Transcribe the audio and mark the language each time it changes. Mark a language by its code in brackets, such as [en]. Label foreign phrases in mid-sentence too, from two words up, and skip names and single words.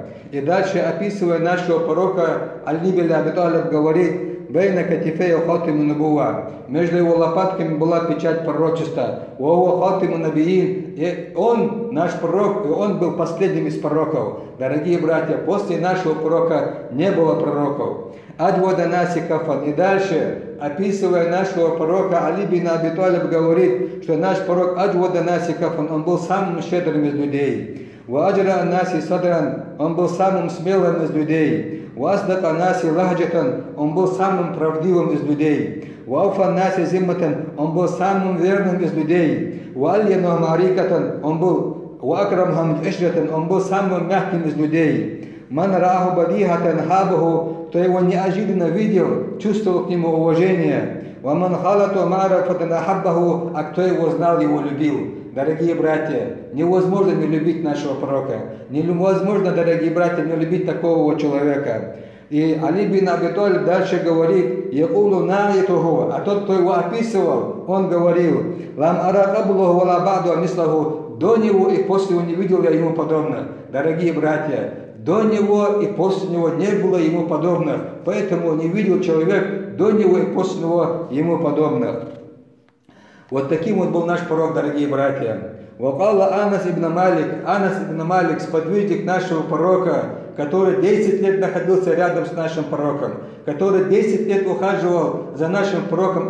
[ru] И дальше, описывая нашего пророка, Али бин Аби Талиб говорит, [ar] «بين كتفيه خاتم النبوة». [ru] Между его лопатками была печать пророчества. [ar] «وخاتم النبيين». [ru] И он, наш пророк, и он был последним из пророков. Дорогие братья, после нашего пророка не было пророков. [ar] أجود الناس كفا. [ru] И дальше, описывая нашего пророка, Али бин Аби Талиб говорит, что наш пророк [ar] أجود الناس كفا, [ru] он был самым щедрым из людей. [ar] وأجرأ الناس صدرا, [ru] он был самым смелым из людей. [ar] وأصدق الناس لهجة, [ru] он был самым правдивым из людей. [ar] وأوفى الناس ذمة, [ru] он был самым верным из людей. [ar] وألين عريكة, [ru] он был [ar] وأكرمهم عشرة, [ru] он был самым мягким из людей. [ar] من رآه بديهة هابه, [ru] кто его неожиданно видел, чувствовал к нему уважение. [ar] ومن خالطه معرفة أحبه, [ru] а кто его знал, его любил. Дорогие братья, невозможно не любить нашего пророка. Невозможно, дорогие братья, не любить такого человека. И Али бин Аби Талиб дальше говорит, [ar] «يقول ناعته», [ru] а тот, кто его описывал, он говорил, [ar] «لم أر قبله ولا بعده مثله», [ru] до него и после него не видел я ему подобно. Дорогие братья, До него и после него не было ему подобных, поэтому не видел человек до него и после него ему подобных. Вот таким вот был наш пророк, дорогие братья. Вакалла Анас ибн Малик, сподвижник нашего пророка, который 10 лет находился рядом с нашим пророком, который 10 лет ухаживал за нашим пророком.